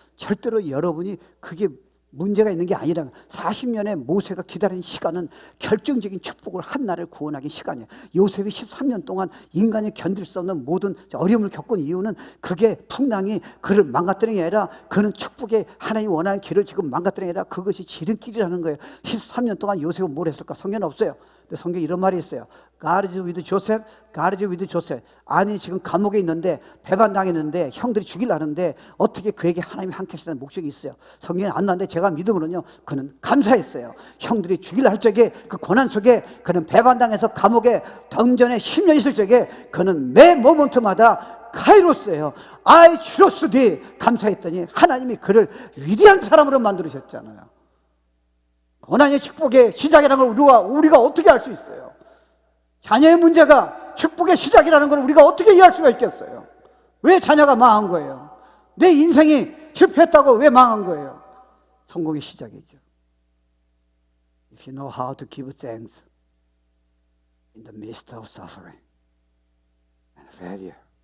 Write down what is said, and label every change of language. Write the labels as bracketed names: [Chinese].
[Korean] 절대로 여러분이 그게 문제가 있는 게 아니라 40년의 모세가 기다린 시간은 결정적인 축복을 한나라를 구원하기 시간이에요. 요셉이 13년 동안 인간이 견딜 수 없는 모든 어려움을 겪은 이유는 그게 풍랑이 그를 망가뜨리는 게 아니라 그는 축복의 하나님이 원하는 길을 지금 망가뜨리는 게 아니라 그것이 지름길이라는 거예요. 13년 동안 요셉은 뭘 했을까? 성경은 없어요. 근데 성경에 이런 말이 있어요. [English] God is with Joseph, God is with Joseph. [Korean] 아니 지금 감옥에 있는데 배반당했는데 형들이 죽이려는데 어떻게 그에게 하나님이 함께 하시다는 목적이 있어요. 성경에 안 나왔는데 제가 믿음으로는요, 그는 감사했어요. 형들이 죽이려 할 적에 그 고난 속에 그는 배반당해서 감옥에 던전에 10년 있을 적에 그는 매 모먼트마다 카이로스예요. [English] I trust thee. [Korean] 감사했더니 하나님이 그를 위대한 사람으로 만들으셨잖아요. 고난의 축복의 시작이라는 걸 우리가 어떻게 알 수 있어요? 자녀의 문제가 축복의 시작이라는 걸 우리가 어떻게 이해할 수가 있겠어요? 왜 자녀가 망한 거예요? 내 인생이 실패했다고 왜 망한 거예요? 성공의 시작이죠. [English] If you know how to give thanks in the midst of suffering and failure.